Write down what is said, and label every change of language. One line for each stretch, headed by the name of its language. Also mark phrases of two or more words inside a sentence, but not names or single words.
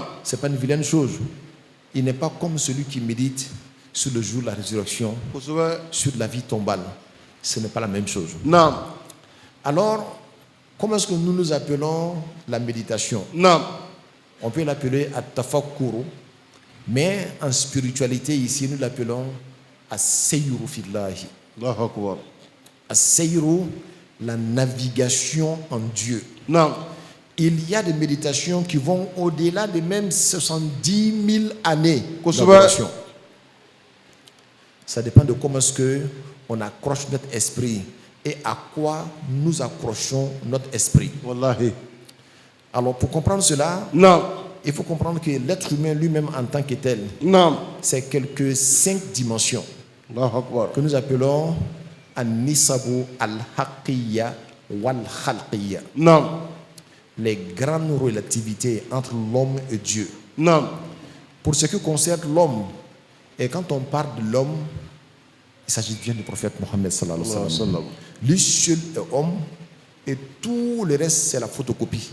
French: ce n'est pas une vilaine chose. Il n'est pas comme celui qui médite sur le jour de la résurrection, Kusba. sur la vie tombale. Ce n'est pas la même chose. Naam. Alors, comment est-ce que nous nous appelons la méditation? Naam. On peut l'appeler at-tafakkuru, mais en spiritualité ici nous l'appelons
Arabic: السير في الله. الله أكبر.
French: As-sayru, la navigation en Dieu. Naam. Il y a des méditations qui vont au-delà de même 70 000 années Kosovo. d'adoration. Ça dépend de comment est-ce qu'on accroche notre esprit et à quoi nous accrochons notre esprit. Wallahi. Alors pour comprendre cela, Naam. il faut comprendre que l'être humain lui-même en tant que tel, Naam. c'est quelques 5 dimensions
Arabic: الله أكبر.
French: que nous appelons
Arabic: النسب الحقية والخلقية.
French: Naam. Les grandes relativités entre l'homme et Dieu. Naam. Pour ce qui concerne l'homme, et quand on parle de l'homme, il s'agit bien du prophète Mohammed
Arabic: صلى الله عليه وسلم.
French: Lui seul est homme et tout le reste c'est la photocopie.